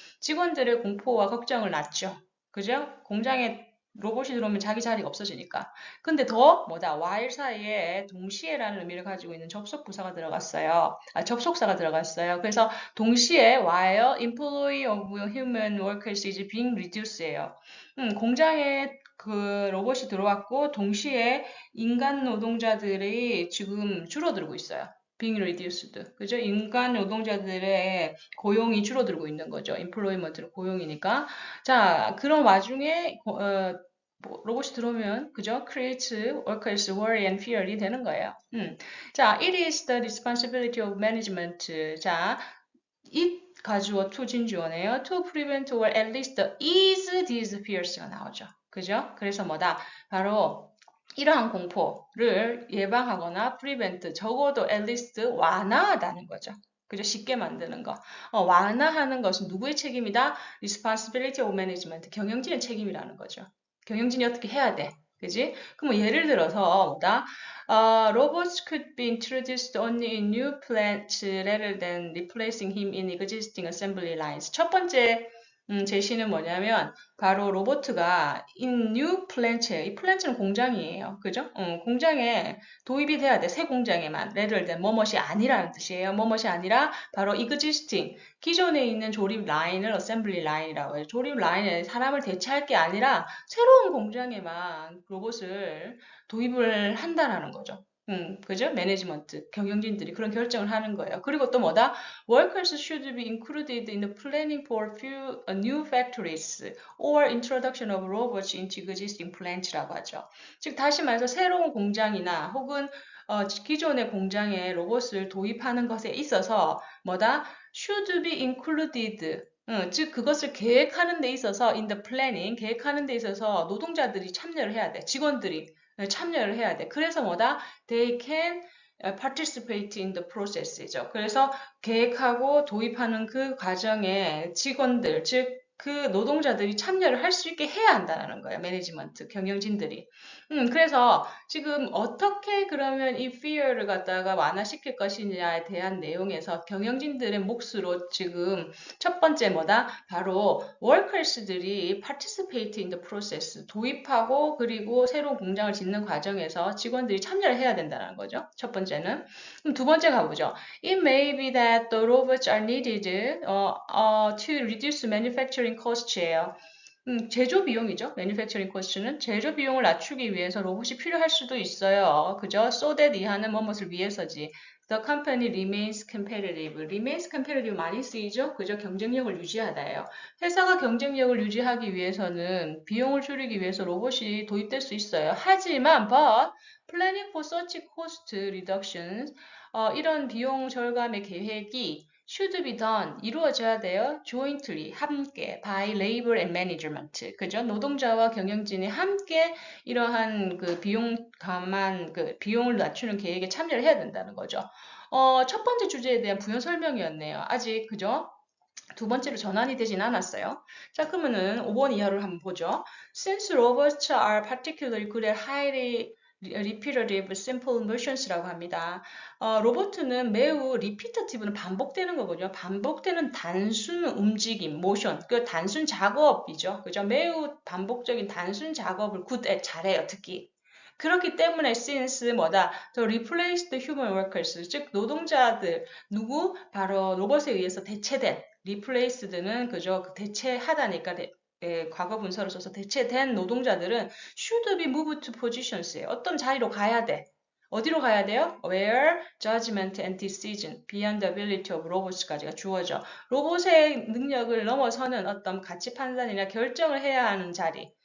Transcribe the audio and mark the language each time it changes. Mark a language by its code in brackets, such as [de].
[ko] 직원들의 공포와 걱정을 낳죠. 그죠? 공장에 로봇이 들어오면 자기 자리가 없어지니까. 근데 더 뭐다 while 사이에 동시에라는 의미를 가지고 있는 접속 부사가 들어갔어요. 접속사가 들어갔어요. 그래서 동시에 [en] while employee of human workers is being reduced예요. [ko] 공장에 그 로봇이 들어왔고 동시에 인간 노동자들이 지금 줄어들고 있어요. [en] being reduced. [ko] 그죠? 인간 노동자들의 고용이 줄어들고 있는 거죠. employment는 고용이니까. 자, 그런 와중에 로봇이 들어오면 그죠? [en] creates workers worry and fear이 [ko] 되는 거예요. [en] 자, it is the responsibility of management. [ko] 자, it 가주어 to 진주어네요. [en] to prevent or at least ease these fears가 나오죠. [ko] 그죠? 그래서 뭐다? 바로 이러한 공포를 예방하거나 prevent, 적어도 [en] at least [ko] 완화하다는 거죠. 그죠? 쉽게 만드는 거. 완화하는 것은 누구의 책임이다? [en] responsibility of management, [ko] 경영진의 책임이라는 거죠. 경영진이 어떻게 해야 돼? 그지? 그럼 뭐 예를 들어서 뭐다? [en] Robots could be introduced only in new plants rather than replacing him in existing assembly lines. [ko] 첫 번째 제시는 뭐냐면 바로 로보트가 [en] in new plant [ko] 예요. 이 플랜트는 공장이에요. 그죠? 공장에 도입이 돼야 돼. 새 공장에만. [en] rather than [ko] 뭐뭇이 아니라는 뜻이에요. 뭐뭇이 아니라 바로 existing 기존에 있는 조립 라인을 [en] assembly line [ko] 이라고 해요. 조립 라인에 사람을 대체할 게 아니라 새로운 공장에만 로봇을 도입을 한다라는 거죠. 그죠? 매니지먼트, 경영진들이 그런 결정을 하는 거예요. 그리고 또 뭐다? [en] Workers should be included in the planning for new factories or introduction of robots into existing plants [ko] 라고 하죠. 즉 다시 말해서 새로운 공장이나 혹은 기존의 공장에 로봇을 도입하는 것에 있어서 뭐다? [en] should be included [ko] 즉 그것을 계획하는 데 있어서 [en] in the planning [ko] 계획하는 데 있어서 노동자들이 참여를 해야 돼. 직원들이 참여를 해야 돼. 그래서 뭐다? [en] They can participate in the process이죠. [ko] 그래서 계획하고 도입하는 그 과정에 직원들, 즉 그 노동자들이 참여를 할 수 있게 해야 한다는 거예요. 매니지먼트, 경영진들이. 그래서 지금 어떻게 그러면 이 fear를 갖다가 완화시킬 것이냐에 대한 내용에서 경영진들의 몫으로 지금 첫 번째 뭐다? 바로 workers들이 [en] participate in the process, [ko] 도입하고 그리고 새로운 공장을 짓는 과정에서 직원들이 참여를 해야 된다는 거죠. 첫 번째는. 그럼 두 번째 가보죠. [en] It may be that the robots are needed to reduce manufacturing cost예요. [ko] 제조 비용이죠. [en] manufacturing cost [ko] 는 제조 비용을 낮추기 위해서 로봇이 필요할 수도 있어요. 그죠? [en] so that [ko] 이하는 뭐뭇을 위해서지. [en] The company remains competitive. remains competitive [ko] 많이 쓰이죠? 그죠? 경쟁력을 유지하다예요. 회사가 경쟁력을 유지하기 위해서는 비용을 줄이기 위해서 로봇이 도입될 수 있어요. [en] 하지만 but planning for such cost reductions [ko] 이런 비용 절감의 계획이 [en] should be done [ko] 이루어져야 돼요. [en] jointly [ko] 함께 [en] by labor and management [ko] 그죠? 노동자와 경영진이 함께 이러한 그 비용 감안 그 비용을 낮추는 계획에 참여를 해야 된다는 거죠. 첫 번째 주제에 대한 부연 설명이었네요. 아직 그죠? 두 번째로 전환이 되진 않았어요. 자, 그러면은 5번 이하를 한번 보죠. [en] Since robots are particularly good at highly repetitive simple motions [ko] 라고 합니다. 로봇은 매우 repetitive는 반복되는 거거든요. 반복되는 단순 움직임, motion, 그 단순 작업이죠. 그죠? 매우 반복적인 단순 작업을 good at 잘해요, 특히. 그렇기 때문에 since 뭐다? [en] The replaced human workers, [ko] 즉 노동자들 누구? 바로 로봇에 의해서 대체된 replaced는 그저 대체하다니까 과거 분사를 써서 대체된 노동자들은 [en] should be moved to positions [ko] 에 어떤 자리로 가야 돼. 어디로 가야 돼요? [en] Where judgment and decision beyond the ability of robots [ko] 까지가 주어져. 로봇의 능력을 넘어서는 어떤 가치 판단이나 결정을 해야 하는 자리.